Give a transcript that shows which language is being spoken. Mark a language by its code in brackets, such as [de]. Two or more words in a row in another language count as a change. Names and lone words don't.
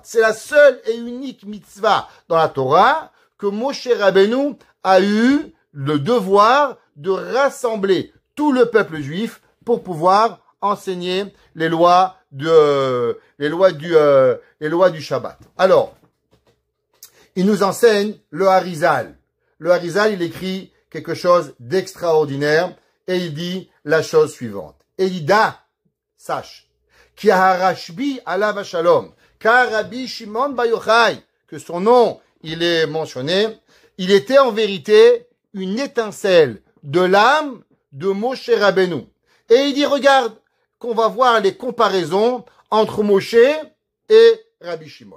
[fr] C'est la seule et unique mitzvah dans la Torah que Moshe Rabbeinu a eu le devoir de rassembler tout le peuple juif pour pouvoir enseigner les lois du Shabbat. Alors, il nous enseigne le Harizal. Le Harizal, il écrit quelque chose d'extraordinaire et il dit la chose suivante. Et il dit, sache, [he] כי הרשב"י עליו השלום, [fr] car Rabbi Shimon Bar Yochai, que son nom, il est mentionné, il était en vérité une étincelle de l'âme de Moshe Rabbeinu. Et il dit, regarde, qu'on va voir les comparaisons entre Moshe et Rabbi Shimon.